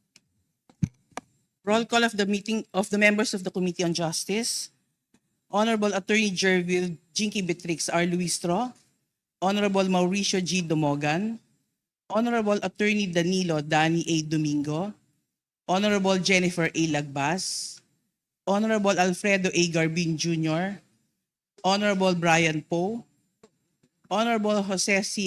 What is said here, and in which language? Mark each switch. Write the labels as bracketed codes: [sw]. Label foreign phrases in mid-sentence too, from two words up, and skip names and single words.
[en] Roll call of the meeting of the members of the Committee on Justice. Honorable Attorney Jervil Jinky Betrix R. Luistro, Honorable Mauricio G. Dumogan, Honorable Attorney Danilo Dani A. Domingo, Honorable Jennifer A. Lagbas, Honorable Alfredo A. Garbin Jr., Honorable Brian Poe, Honorable Jose C.